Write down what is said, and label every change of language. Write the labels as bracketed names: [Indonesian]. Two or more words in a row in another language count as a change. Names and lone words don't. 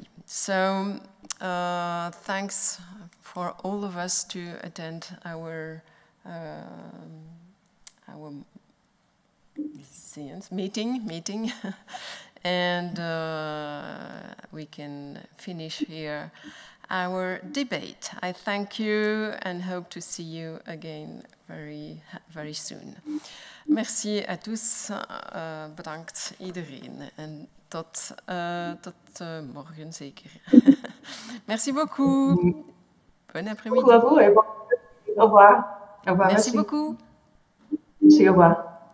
[English] So thanks for all of us to attend our meeting, and we can finish here our debate. I thank you and hope to see you again very, very soon. [French] Merci à tous, [Dutch] bedankt iedereen en tot morgen zeker. [French] Merci beaucoup. Bon après-midi. Au revoir. Au revoir. Merci beaucoup. Merci, au revoir.